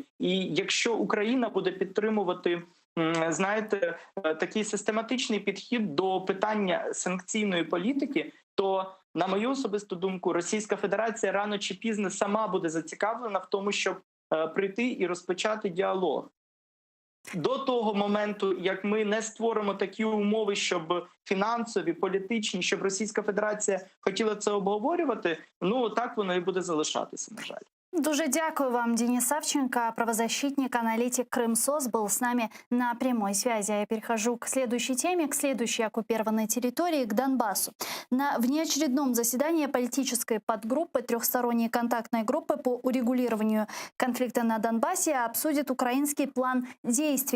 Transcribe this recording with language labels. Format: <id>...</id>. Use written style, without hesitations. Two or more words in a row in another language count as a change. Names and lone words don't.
<uk>І якщо Україна буде підтримувати, знаєте, такий систематичний підхід до питання санкційної політики, то, на мою особисту думку, Російська Федерація рано чи пізно сама буде зацікавлена в тому, щоб прийти і розпочати діалог. До того моменту, як ми не створимо такі умови, щоб фінансові, політичні, щоб Російська Федерація хотіла це обговорювати, так воно і буде залишатися, на жаль. Дуже дякую вам, Денис Савченко,</uk> <ru>правозащитник, аналитик Крымсос, был с нами на прямой связи. Я перехожу к следующей теме, к следующей оккупированной территории, к Донбассу. На внеочередном заседании политической подгруппы, трехсторонней контактной группы по урегулированию конфликта на Донбассе обсудит украинский план действий.</ru>